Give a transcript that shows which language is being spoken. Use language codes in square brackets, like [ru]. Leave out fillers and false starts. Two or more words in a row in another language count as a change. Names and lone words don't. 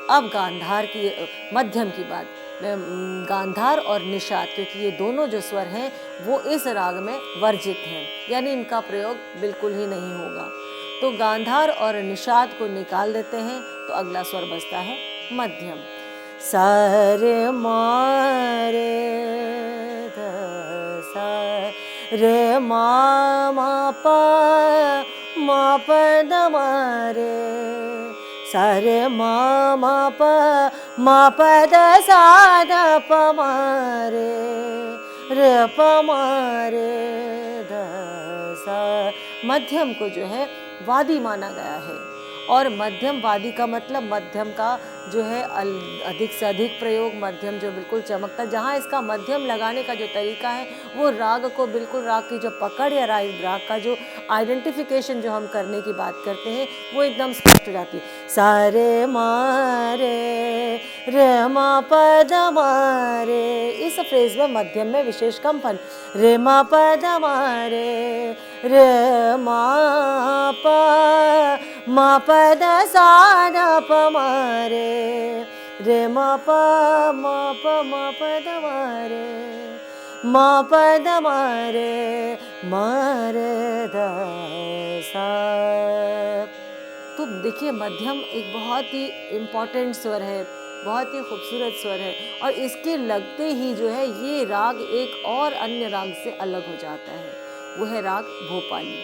[hi] अब गांधार की, मध्यम की बात। गांधार और निषाद, क्योंकि ये दोनों जो स्वर हैं वो इस राग में वर्जित हैं, यानी इनका प्रयोग बिल्कुल ही नहीं होगा। तो गांधार और निषाद को निकाल देते हैं, तो अगला स्वर बजता है मध्यम। सा रे मा रे ध सा रे मा प द मा रे, सा रे मा प द सा द प मा रे प मा रे ध सा। मध्यम को जो है वादी माना गया है, और मध्यम वादी का मतलब मध्यम का जो है अधिक से अधिक प्रयोग, मध्यम जो बिल्कुल चमकता, जहाँ इसका मध्यम लगाने का जो तरीका है वो राग को बिल्कुल, राग की जो पकड़ या राग का जो आइडेंटिफिकेशन जो हम करने की बात करते हैं वो एकदम स्पष्ट हो जाती है। सा रे मा प ध मा रे, इस फ्रेज में मध्यम में विशेष कंपन, रे मा प ध मा रे मा प द सा द प मा रे मा प द मा प द मा रे द सा। तो देखिए मध्यम एक बहुत ही इम्पोर्टेंट स्वर है, बहुत ही खूबसूरत स्वर है, और इसके लगते ही जो है ये राग एक और अन्य राग से अलग हो जाता है, वो है राग भोपाली।